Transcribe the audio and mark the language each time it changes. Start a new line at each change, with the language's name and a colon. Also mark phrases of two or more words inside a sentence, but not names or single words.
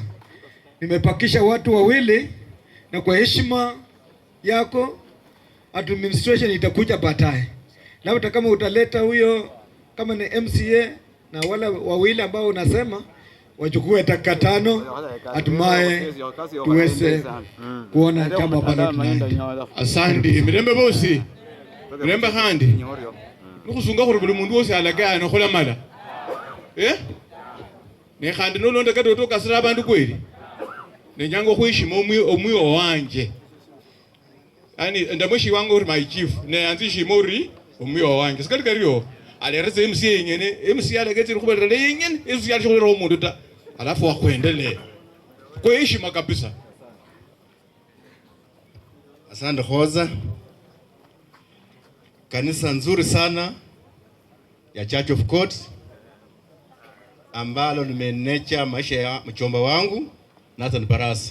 Swahili: Nimepakisha watu wawili, na kwa heshima yako administration itakuja baadaye. Labda kama utaleta huyo kama ni MCA na wala wawili ambao unasema wachukue dakika 5, hatimaye tuweze kuona jambo ambalo tunaenda.
Luyia: Asante mirembe bosi mirembe kandi nukusunga khuri buli mundu wose alagaya nokhola mala ne khandi nolonda kati otokasira abandu kweli nenyanga khwishima omwiyo wanje, yani ndamweshi wangu uri
English: my chief
Luyia: ne anzishima uri omwiyo wanje sikali kariyo alereze MCA yengene MCA alagetse khubera yengene MCA alishobora umuntu ta
Swahili: alafu wakuendelea kwa heshima kabisa. Asante Khoza, kanisa nzuri sana ya Church of God ambalo limenecha maisha ya mchomba wangu Nathan Barasa.